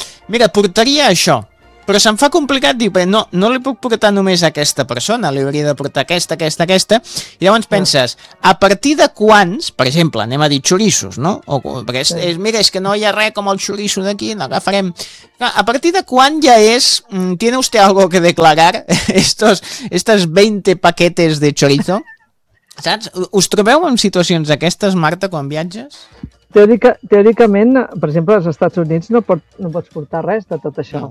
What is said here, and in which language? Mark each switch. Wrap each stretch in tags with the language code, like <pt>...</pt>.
<ca>Mira, portaria això, però se'm fa complicat, diu, però no li puc portar només a aquesta persona, li hauria de portar aquesta, i llavors penses, a partir de quants, per exemple, anem a dir xoriços, no? Mira, és que no hi ha res com el xoriço d'aquí, l'agafarem. A partir de quan ja és,</ca> <es>¿tiene usted algo que declarar estos 20 paquetes de chorizo?</es> <ca>Saps? Us trobeu en situacions d'aquestes, Marta, quan viatges? Teòricament, per exemple, als Estats Units no pots portar res de tot això.</ca>